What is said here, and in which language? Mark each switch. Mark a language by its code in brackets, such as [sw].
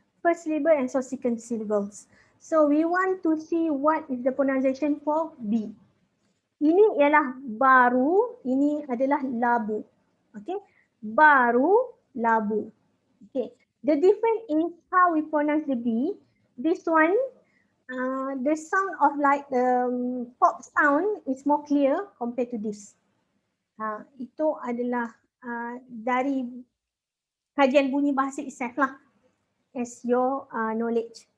[en] First syllable and subsequent syllables. So we want to see what is the pronunciation for B. [ms] Ini ialah baru, ini adalah labu. Okay, baru, labu. [en] Okay, the difference is how we pronounce the B. This one, the sound of like the pop sound is more clear compared to this. [ms] Itu adalah dari kajian bunyi bahasa itself lah, [en] as your knowledge.